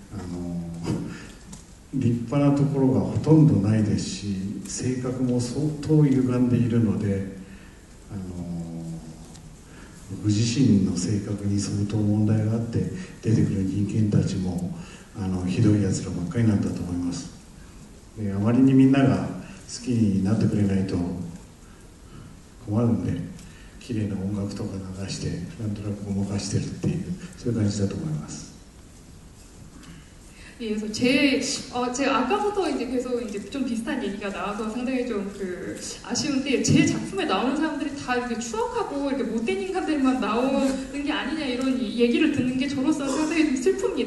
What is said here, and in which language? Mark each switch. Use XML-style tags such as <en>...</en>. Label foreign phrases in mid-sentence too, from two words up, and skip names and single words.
<ja>立派なところがほとんどないですし、性格も相当歪んでいるので、僕自身の性格に相当問題があって出てくる人間たちもひどいやつらばっかりなんだと思います。であまりにみんなが好きになってくれないと困るんで、綺麗な音楽とか流してなんとなくごまかしてるっていうそういう感じだと思います。</ja> <ko>예, 그래서 제가 아까부터 이제 계속 이제 좀 비슷한 얘기가 나와서 상당히 좀 아쉬운데, 제 작품에 나오는 사람들이 다 이렇게 추악하고 이렇게 못된 인간들만 나오는 게 아니냐 이런 얘기를 듣는 게 저로서 상당히 좀 슬픕니다.</ko>